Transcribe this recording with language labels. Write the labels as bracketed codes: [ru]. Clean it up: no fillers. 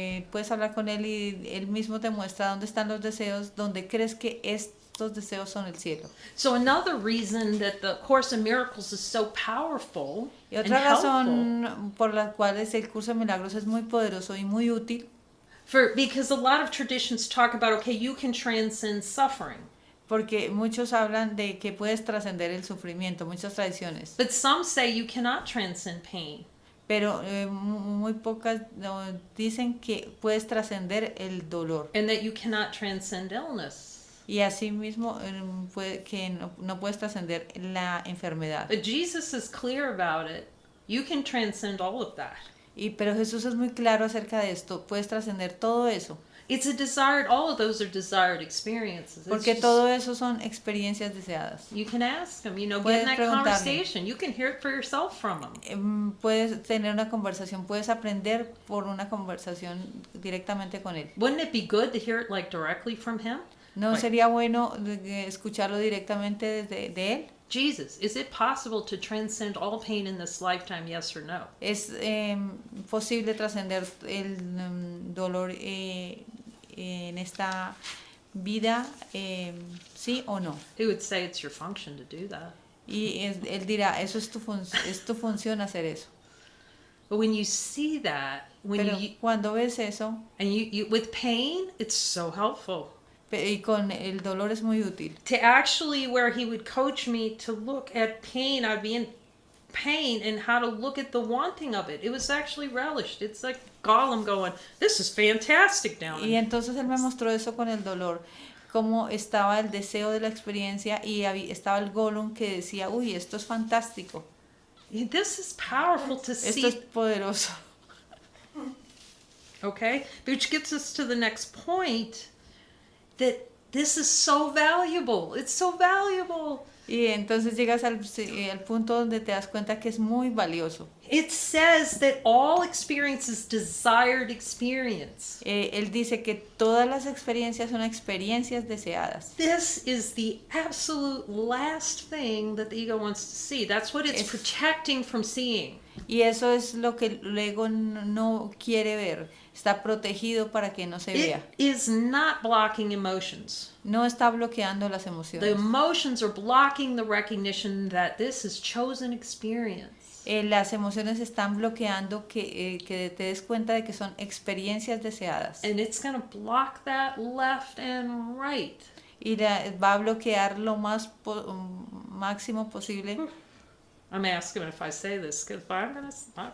[es] Puedes hablar con él y él mismo te muestra dónde están los deseos, donde crees que estos deseos son el cielo. [en] So another reason that the Course in Miracles is so powerful [es] y otra razón por la cual el curso de milagros es muy poderoso y muy útil. [en] Because a lot of traditions talk about, okay, you can transcend suffering. [es] Porque muchos hablan de que puedes trascender el sufrimiento, muchas tradiciones. [en] But some say you cannot transcend pain. [es] Pero muy pocas dicen que puedes trascender el dolor. [en] And that you cannot transcend illness. [es] Y así mismo que no puedes trascender la enfermedad. [en] But Jesus is clear about it. You can transcend all of that. [es] Pero Jesús es muy claro acerca de esto. Puedes trascender todo eso. [en] It's a desired, all of those are desired experiences. [es] Porque todo eso son experiencias deseadas. [en] You can ask him, get in that conversation. You can hear it for yourself from him. [es] Puedes tener una conversación, puedes aprender por una conversación directamente con él. [en] Wouldn't it be good to hear it directly from him? [es] ¿No sería bueno escucharlo directamente de él? [en] Jesus, is it possible to transcend all pain in this lifetime, yes or no? [es] ¿Es posible trascender el dolor en esta vida, sí o no? [en] He would say it's your function to do that. [es] Y él dirá, eso es tu función hacer eso. [en] But when you see that, [es] cuando ves eso, [en] and you with pain, it's so helpful. [es] Y con el dolor es muy útil. [en] To actually, where he would coach me to look at pain, I'd be in pain and how to look at the wanting of it. It was actually relished. It's like Gollum going, this is fantastic down [es] Y [en] in. [es] entonces él me mostró eso con el dolor, cómo estaba el deseo de la experiencia y estaba el Gollum que decía, uy, esto es fantástico, [en] This is powerful to [es] esto es [en] see. [es] poderoso. [en] Okay? Which gets us to the next point, that this is so valuable. It's so valuable. [es] Y entonces llegas al punto donde te das cuenta que es muy valioso. [en] It says that all experience is desired experience. [es] Él dice que todas las experiencias son experiencias deseadas. [en] This is the absolute last thing that the ego wants to see. That's what it's protecting from seeing. [es] Y eso es lo que el ego no quiere ver. Está protegido para que no se [en] It [es] vea. [en] is not blocking emotions. [es] No está bloqueando las [en] The [es] emociones. [en] emotions are blocking the recognition that this is chosen experience. [es] Las emociones están bloqueando que te des cuenta de que son experiencias deseadas. [en] And it's going to block that left and right. [es] Y va a bloquear lo máximo posible. [en] I'm asking if I say this because I'm going to.